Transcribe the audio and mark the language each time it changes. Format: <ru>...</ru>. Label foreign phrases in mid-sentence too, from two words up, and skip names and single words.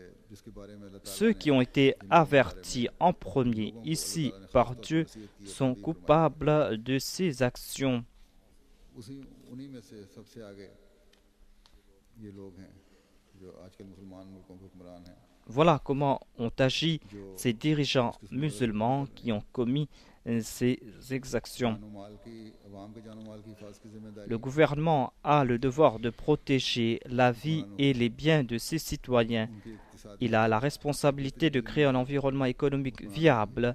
<fr>Ceux qui ont été avertis en premier ici par Dieu sont coupables de ces actions.</fr> <ur>انہی میں سے سب سے آگے یہ لوگ ہیں جو آج کل مسلمان ملکوں کے حکمران ہیں.</ur> <fr>Voilà comment ont agi ces dirigeants musulmans qui ont commis ces exactions. Le gouvernement a le devoir de protéger la vie et les biens de ses citoyens. Il a la responsabilité de créer un environnement économique viable.</fr>